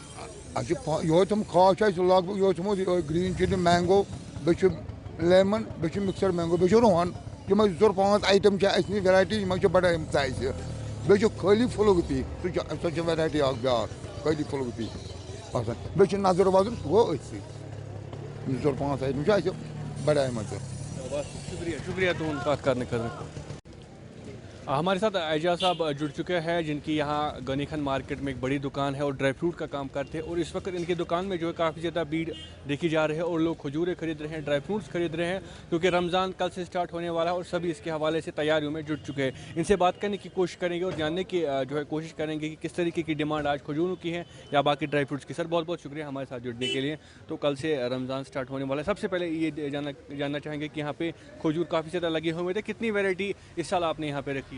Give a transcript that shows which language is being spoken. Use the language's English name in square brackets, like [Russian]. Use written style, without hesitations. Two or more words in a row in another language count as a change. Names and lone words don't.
[Kashmiri] اَسہِ چھُ یِہوے تِم خاص چھُ اَسہِ لگ بگ یِہوے تھوٚمُت یِہوے [English] green chili mango [Kashmiri] بیٚیہِ چھُ لیمن بیٚیہِ چھُ [English] mixer mango [Kashmiri] بیٚیہِ چھُ رُہن یِمے 2 4 5 آیٹم چھِ اَسہِ نِش ویرایٹی یِمے چھِ بڑٲیمژٕ اَسہِ بیٚیہِ چھُ خٲلی پھُل گوٗپی سُہ چھِ ویرایٹی اکھ بیٛاکھ خٲلی پھُل گوٗپی آسان بیٚیہِ چھُ نظر وظر سُہ گوٚو أتھۍ سۭتۍ 2 4 5 آیٹم چھِ اَسہِ بڑایمژٕ شکریہ شکریہ تُہُنٛد کتھ کرنہٕ خٲطرٕ [Urdu] ہمارے ساتھ اعجاز صاحب جڑ چکے ہیں جن کی یہاں غنی خان مارکیٹ میں ایک بڑی دکان ہے اور [English] dry fruit [Urdu] کا کام کرتے ہیں اور اس وقت ان کی دکان میں جو ہے کافی زیادہ بھیڑ دیکھی جا رہی ہے اور لوگ کھجوریں خرید رہے ہیں [English] dry fruits [Urdu] خرید رہے ہیں کیونکہ رمضان کل سے سٹارٹ ہونے والا ہے اور سبھی اس کے حوالے سے تیاریوں میں جٹ چکے ہیں ان سے بات کرنے کی کوشش کریں گے اور جاننے کی جو ہے کوشش کریں گے کہ کس طریقے کی ڈیمانڈ آج کھجوروں کی ہے یا باقی [English] dry fruits [Urdu] کی سر بہت بہت شکریہ ہمارے ساتھ جڑنے کے لیے تو کل سے رمضان سٹارٹ ہونے والا ہے سب سے پہلے یہ جاننا چاہیں گے کہ یہاں پہ کھجور کافی زیادہ لگے ہوئے تھے کتنی ویرائٹی اس سال آپ نے یہاں پہ رکھی ہے